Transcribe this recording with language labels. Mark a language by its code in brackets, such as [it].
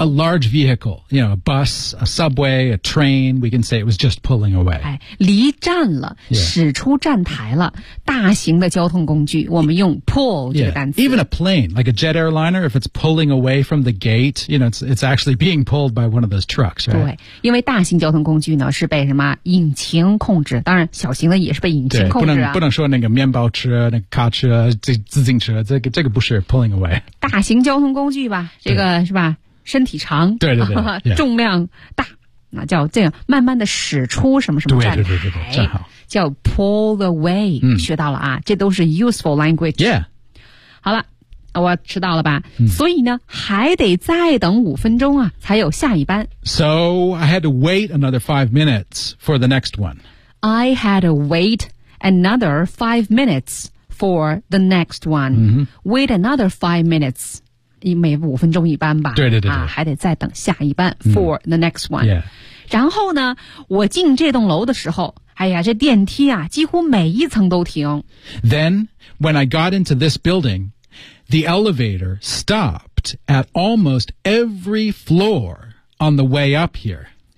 [en] A large vehicle, you know, a bus, a subway, a train. We can say it was just pulling away. [zh] 哎，离站了 [en] ，yeah. [zh] 驶出站台了。大型的交通工具，我们用 pull 这个单词。 [en] Yeah. Even a plane, like a jet airliner, if it's pulling away from the gate, you know, it's actually being pulled by one of those trucks, right? [zh] 对，因为大型交通工具呢是被什么引擎控制，当然小型的也是被引擎控制啊。不能说那个面包车、那个卡车、自行车，这个不是 [en] pulling away。 [zh] 大型交通工具吧，这个是吧？身体长，对对对，重量大。 [en] Yeah. [zh] 那叫这样慢慢的驶出什么什么站台，对对对对对，正好叫 [en] pull away， [zh] 学到了啊，这都是 [en] useful language。 Yeah， [zh] 好了，我迟到了吧？所以呢，还得再等五分钟啊，才有下一班。 [en] So I had to wait another 5 minutes for the next one. I had to wait another 5 minutes for the next one.、Wait another 5 minutes. [zh] 每五分钟一班吧，对对对对，啊，还得再等下一班 [en] for the next one。 Yeah. [zh] 然后呢，我进这栋楼的时候，哎呀，这电梯啊，几乎每一层都停。 [en] Then when I got into this building, the elevator stopped at almost every floor on the way up here.